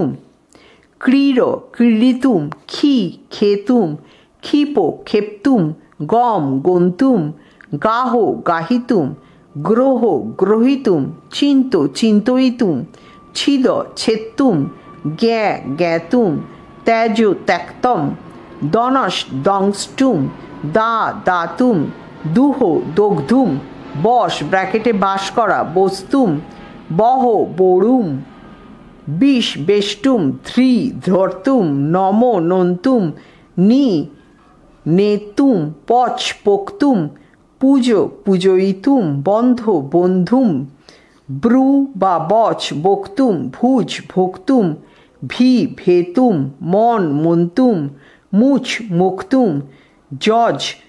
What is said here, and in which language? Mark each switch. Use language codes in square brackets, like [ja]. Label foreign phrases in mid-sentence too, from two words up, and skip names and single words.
[sa] ক্রীড় ক্রীড়িতুম, ক্ষি খেতুম, ক্ষিপ ক্ষেপ্তুম, গম গন্তুম, গাহ গাহিতুম, গ্রহ গ্রহিতুম, চিন্ত চিন্তয়িতুম, ছিদ ছেত্তুম, জ্ঞা জ্ঞাতুম, ত্যাজ ত্যক্তম, দনশ দংষ্টুম, দা দাতুম, দুহ দগ্ধুম, [bn] বশ ব্র্যাকেটে বাস করা, [sa] বস্তুম, বহ বড়ুম, বিষ বেষ্টুম, ধ্রি ধর্তুম, নম নন্তুম, নি নেতুম, পচ পোক্তুম, পুজো পূজয়িতুম, বন্ধ বন্ধুম, ব্রু বা বচ বক্তুম, ভুজ ভোক্তুম, ভি ভেতুম, মন মন্তুম, মুচ মুক্তুম, যজ